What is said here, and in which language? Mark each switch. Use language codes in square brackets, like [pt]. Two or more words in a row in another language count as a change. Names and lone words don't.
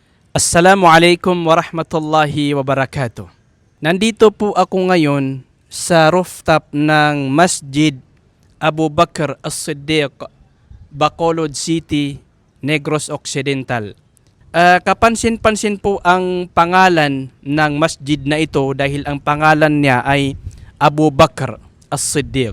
[ar] السلام عليكم ورحمة الله وبركاته. [tl] Nandito po ako ngayon sa rooftop ng Masjid Abu Bakr As-Siddiq, Bacolod City, Negros Occidental. Kapansin-pansin po ang pangalan ng masjid na ito dahil ang pangalan niya ay Abu Bakr As-Siddiq.